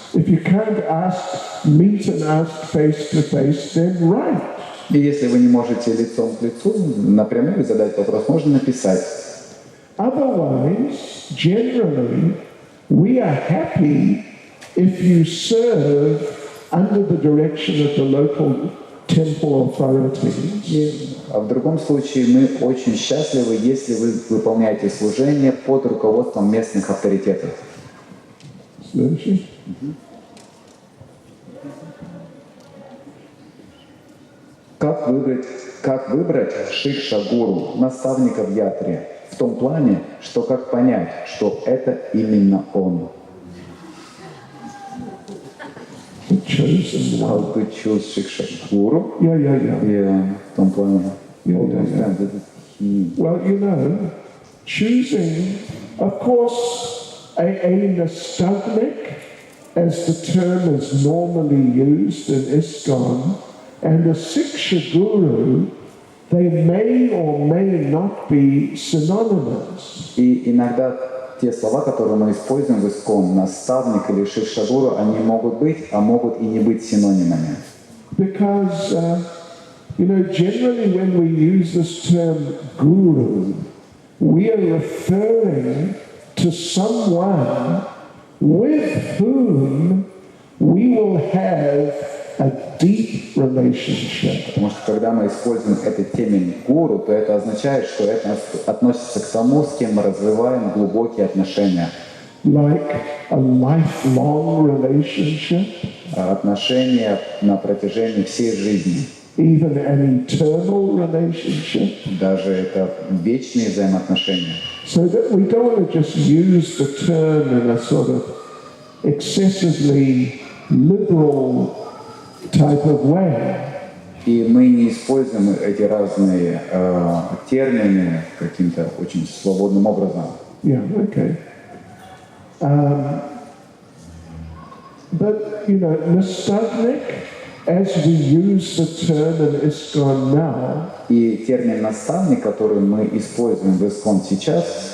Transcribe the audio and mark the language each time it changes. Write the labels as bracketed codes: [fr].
[en] If you can't meet and ask face to face, then write. [ru] И если вы не можете лицом к лицу напрямую задать вопрос, можно написать. [en] Otherwise, generally, we are happy if you serve under the direction of the local temple authorities. [ru] А в другом случае мы очень счастливы, если вы выполняете служение под руководством местных авторитетов. Следующий. Как выбрать шикша-гуру, наставника в ятре, в том плане, что как понять, что это именно он. [en] How to choose шикша-гуру? Yeah. [ru] В том плане. [en] Well, you know, choosing, of course, a nastavnik, as the term is normally used in ISKCON, and a Siksha Guru, they may or may not be synonymous. [ru] И иногда те слова, которые мы используем в ISKCON, наставник или шикша-гуру, они могут быть, а могут и не быть синонимами. [en] Because, you know, generally when we use this term guru, we are referring to someone with whom we will have a deep relationship. [ru] Потому что когда мы используем этот термин гуру, то это означает, что это относится к тому, с кем мы развиваем глубокие отношения. [en] Like a lifelong relationship. [ru] Отношения на протяжении всей жизни. [en] Even an eternal relationship. [ru] Даже это вечные взаимоотношения. [en] So that we don't want to just use the term in a sort of excessively liberal type of way. [ru] И мы не используем эти разные термины каким-то очень свободным образом. [en] Yeah, okay. But, you know, nastavnik, as we use the term in ISKCON now, [ru] и термин наставник, который мы используем в ISKCON сейчас,